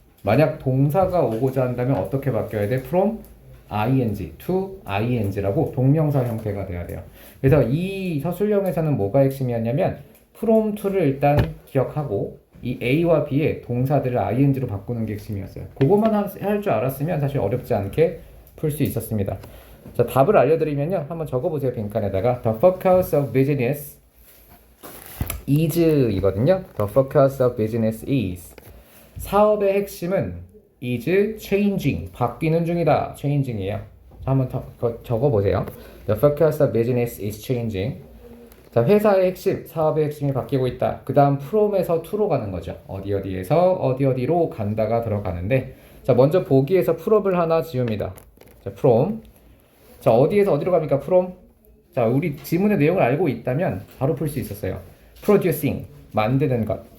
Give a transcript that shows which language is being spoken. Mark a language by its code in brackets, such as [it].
[ko] 만약 동사가 오고자 한다면 어떻게 바뀌어야 돼? [en] from ing to ing [ko] 라고 동명사 형태가 돼야 돼요. 그래서 이 서술형에서는 뭐가 핵심이었냐면 from to를 일단 기억하고 이 A와 B의 동사들을 ing로 바꾸는 게 핵심이었어요. 그것만 할 줄 알았으면 사실 어렵지 않게 풀 수 있었습니다. 자, 답을 알려드리면요. 한번 적어보세요. [en] 빈칸에다가 The focus of business is 이거든요. The focus of business is [ko] 사업의 핵심은 [en] is changing [ko] 바뀌는 중이다. changing이에요. 자, 한번 더 적어보세요. [en] The focus of business is changing. [ko] 자, 회사의 핵심, 사업의 핵심이 바뀌고 있다. 그 다음 from에서 to로 가는 거죠. 어디에서 어디로 간다가 들어가는데 자, 먼저 보기에서 from을 하나 지웁니다. 자, from. 자, 어디에서 어디로 갑니까? from. 자, 우리 지문의 내용을 알고 있다면 바로 풀 수 있었어요. producing, 만드는 것.